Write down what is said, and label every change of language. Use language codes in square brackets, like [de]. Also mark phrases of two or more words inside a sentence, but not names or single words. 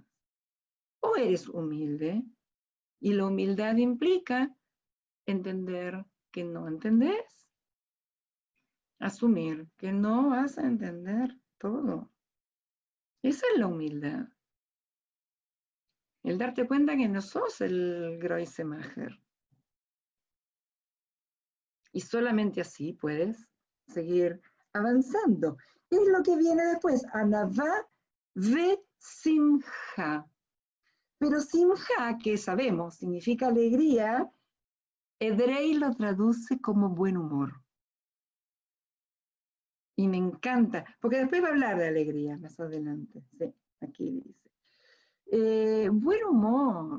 [es] O eres humilde, y la humildad implica entender que no entendés, asumir que no vas a entender todo. Esa es la humildad. El darte cuenta que no sos el Greuze-Macher. Y solamente así puedes seguir avanzando. ¿Qué es lo que viene después? [he] ענוה ושמחה. [es] Pero simja, que sabemos, significa alegría, Edrei lo traduce como buen humor. Y me encanta, porque después va a hablar de alegría más adelante. Sí, aquí dice. Buen humor.